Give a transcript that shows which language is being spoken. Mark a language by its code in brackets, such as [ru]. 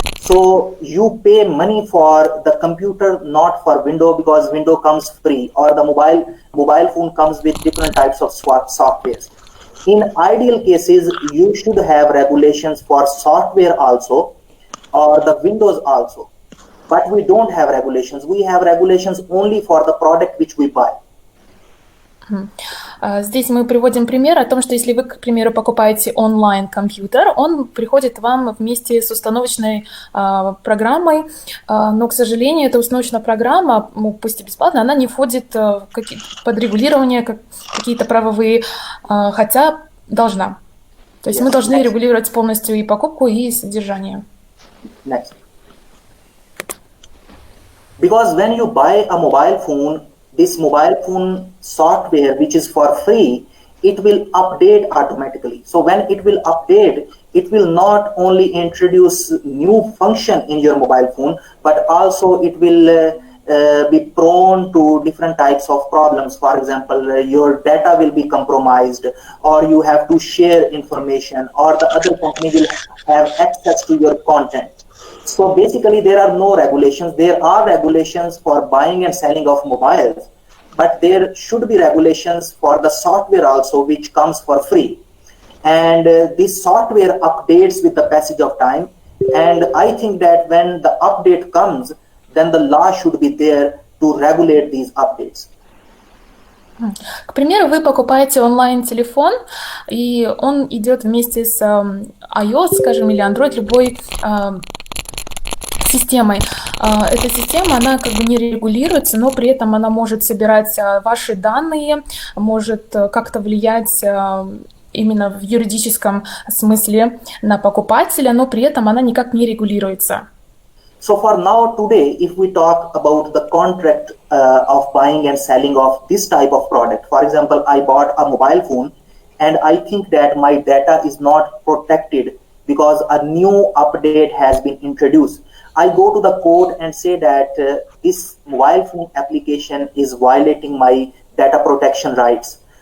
[en] So you pay money for the computer, not for Windows, because Windows comes free, or the mobile phone comes with different types of softwares. In ideal cases, you should have regulations for software also, or the Windows also. But we don't have regulations. We have regulations only for the product which we buy. [ru] Здесь мы приводим пример о том, что если вы, к примеру, покупаете онлайн-компьютер, он приходит вам вместе с установочной программой, но, к сожалению, эта установочная программа, пусть и бесплатная, она не входит под регулирование, какие-то правовые, хотя должна. То есть мы должны регулировать полностью и покупку, и содержание. [en] Next. Because when you buy a mobile phone, this mobile phone software, which is for free, it will update automatically. So when it will update, it will not only introduce new function in your mobile phone, but also it will be prone to different types of problems. For example, your data will be compromised, or you have to share information, or the other company will have access to your content. So basically, there are no regulations. There are regulations for buying and selling of mobiles, but there should be regulations for the software also, which comes for free. And this software updates with the passage of time. And I think that when the update comes, then the law should be there to regulate these updates. [ru] К примеру, вы покупаете онлайн-телефон, и он идет вместе с iOS, скажем, или Android, любой системой. Эта система, она как бы не регулируется, но при этом она может собирать ваши данные, может как-то влиять именно в юридическом смысле на покупателя, но при этом она никак не регулируется. [en] So for now, today, if we talk about the contract of buying and selling of this type of product, for example, I bought a mobile phone and I think that my data is not protected because a new update has been introduced. I go to the court and say that this mobile phone application is violating my data protection rights.